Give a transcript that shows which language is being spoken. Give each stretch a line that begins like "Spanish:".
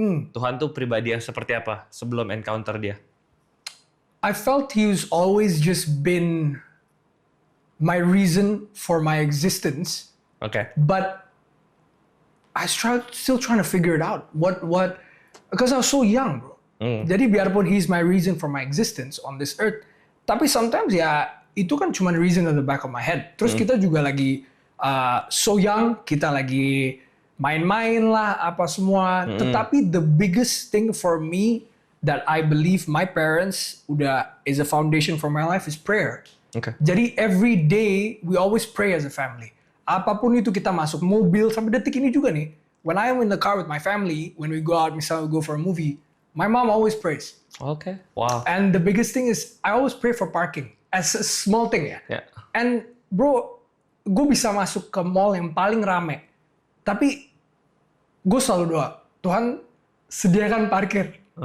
Indonesian: Tuhan tuh pribadi yang seperti apa sebelum encounter dia?
English: I felt he's always just been my reason for my existence, Oke. but I still trying to figure it out. What? Because I was so young, bro.
Indonesian: Jadi biarpun
English: he's my reason for my existence on this earth,
Indonesian: tapi
English: sometimes
Indonesian: ya itu kan cuma
English: reason in the back of my head.
Indonesian: Terus kita juga lagi
English: so young,
Indonesian: kita lagi main-main lah apa semua. Tetapi
English: the biggest thing for me that I believe my parents is a foundation for my life is prayer. Oke.
Indonesian: Jadi
English: every day we always pray as a family.
Indonesian: Apapun itu kita masuk mobil sampai detik ini juga nih.
English: When I am in the car with my family, when we go out,
Indonesian: misalnya
English: we go for a movie, my mom always prays. Oke. Wow. And the biggest thing is I always pray for parking as a small thing ya. Ya. And bro,
Indonesian: gue bisa masuk ke mall yang paling rame, tapi gue selalu doa, Tuhan sediakan parkir.